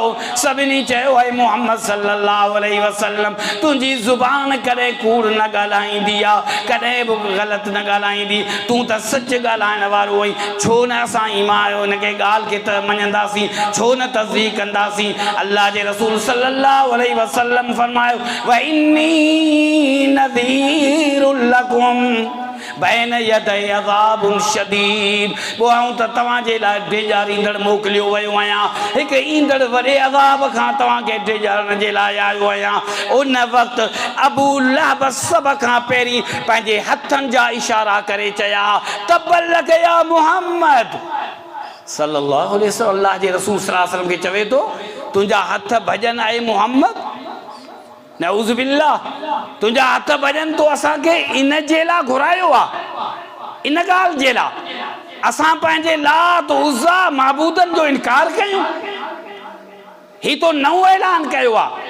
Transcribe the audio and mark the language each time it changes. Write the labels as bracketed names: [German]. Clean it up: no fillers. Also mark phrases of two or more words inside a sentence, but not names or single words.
[Sindhi] सभिनी चयो, है मोहम्मद [Arabic] صلى الله عليه وسلم, [Sindhi] तुंहिंजी ज़ुबान कॾहिं कूड़ न ॻाल्हाईंदी आहे, कॾहिं बि ग़लति न ॻाल्हाईंदी, तूं त सच ॻाल्हाइण वारो आहीं। छो न असां ईमान आयो इनखे ॻाल्हि खे त मञंदासीं, छो न तस्दीक कंदासीं? अल्लाह जे रसूल [Arabic] صلى الله عليه وسلم फरमायो, وإني نذير لكم بين يدي عذاب شديد. [Sindhi] पोइ आऊं त तव्हांजे लाइ ॾेजारींदड़ मोकिलियो वियो आहियां, हिकु ईंदड़ वॾे अज़ाब खां तव्हांखे ॾेजारण जे लाइ आयो आहियां। उन वक़्तु अबू लहब सभ खां पहिरीं पंहिंजे हथनि जा इशारा करे चया, [Arabic] تبا لك يا محمد صلى الله عليه وسلم. [Sindhi] अल्लाह जे रसूल [Arabic] صلى الله عليه وسلم [Sindhi] खे चवे थो, तुंहिंजा हथ भॼन आहे मुहम्मद, [Arabic] نعوذ بالله, [Sindhi] तुंहिंजा हथ भॼन तो असांखे इन जे लाइ घुरायो आहे, इन ॻाल्हि जे लाइ असां पंहिंजे लात उज़्ज़ा माबूदनि जो इनकार कयूं? ही तो नओं ऐलान कयो आहे।